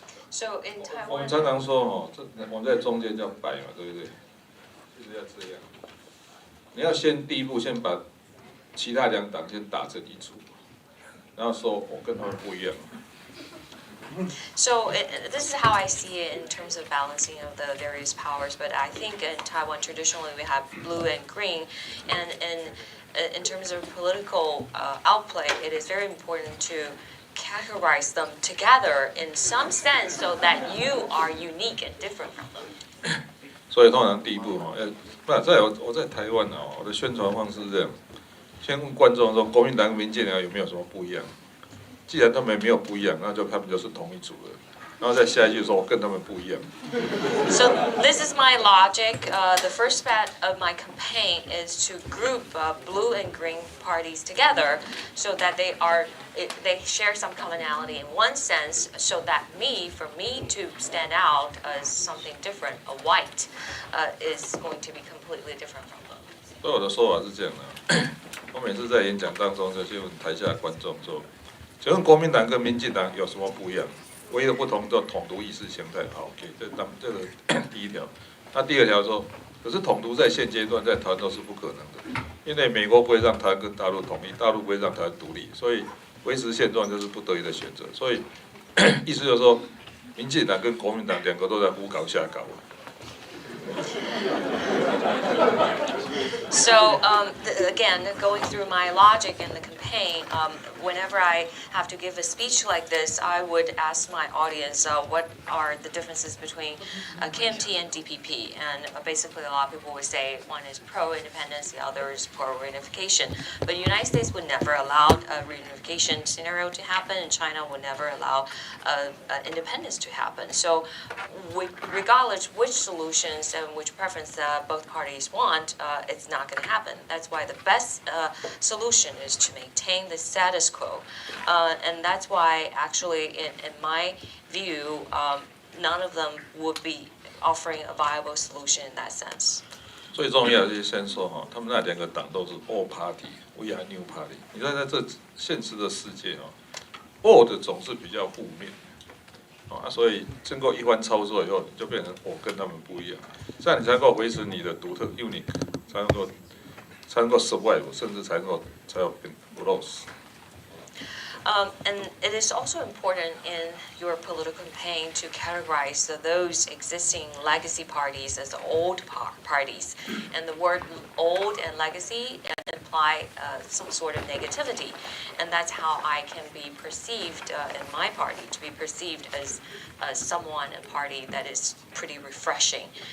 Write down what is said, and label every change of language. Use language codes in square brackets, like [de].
[en] So in Taiwan, [zh] 我们常常说我们在中间叫摆嘛，对不对？就是要这样。你要第一步先把其他两党先打成一组，然后说我跟他们不一样。 [en] So this is how I see it in terms of balancing of the various powers. But I think in Taiwan traditionally we have blue and green, and in terms of political outplay, it is very important to categorize them together in some sense, so that you are unique and different from them. [zh] 所以通常第一步我在台湾我的宣传方式是这样，先问观众说国民党、民进党有没有什么不一样。既然他们没有不一样，那他们就是同一组的。然后再下一句说我跟他们不一样。 So this is my logic. The first part of my campaign is to group blue and green parties together, so that they share some commonality in one sense, so that for me to stand out as something different, a white, is going to be completely different from them. 所以我的说法是这样的，我每次在演讲当中就去问台下的观众说。请问国民党跟民进党有什么不一样？唯一的不同就统独意识形态。好 ，OK， 这个第一条。那第二条说，可是统独在现阶段在台湾都是不可能的，因为美国不会让台湾跟大陆统一，大陆不会让台湾独立，所以维持现状就是不得已的选择。所以意思就是说，民进党跟国民党两个都在胡搞瞎搞。 [en] So again, going through my logic in the campaign, whenever I have to give a speech like this, I would ask my audience what are the differences between KMT and DPP. And basically, a lot of people would say one is pro-independence, the other is pro-reunification. But the United States would never allow a reunification scenario to happen, and China would never allow independence to happen. So regardless which solutions and which preference both parties want, it's not going to happen. That's why the best solution is to maintain the status quo. And that's why, actually, in my view, none of them would be offering a viable solution in that sense. [zh] 最重要的就是先说哈，他们那两个党都是 [en] All Party，We are New Party。 [zh] 你看在这现实的世界哦 ，All 的总是比较负面，所以经过一番操作以后，就变成我跟他们不一样，这样你才能够维持你的独特 unique， 才能够 survive， 甚至才有变 lose。 [en] And it is also important in your political campaign to categorize those existing legacy parties as old parties. And the word old and legacy imply some sort of negativity. And that's how I can be perceived in my party, to be perceived as someone, a party that is pretty refreshing.